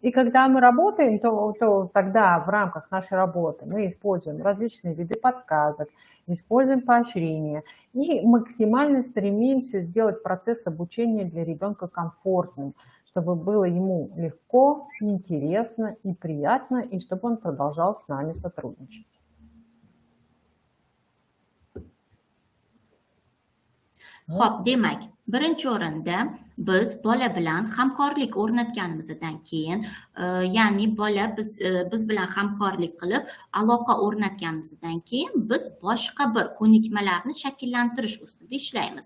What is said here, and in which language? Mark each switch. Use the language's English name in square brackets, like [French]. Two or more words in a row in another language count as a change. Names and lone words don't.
[Russian] И когда мы работаем, то тогда в рамках нашей работы мы используем различные виды подсказок, используем поощрения и максимально стремимся сделать процесс обучения для ребенка комфортным, чтобы было ему легко, интересно и приятно, и чтобы он продолжал с нами сотрудничать. [Uzbek] Xo'p, demak, birinchi o'rinda biz bola bilan hamkorlik o'rnatganimizdan keyin, ya'ni bola biz bilan hamkorlik qilib, aloqa o'rnatganimizdan keyin biz boshqa bir ko'nikmalarni shakllantirish ustida ishlaymiz.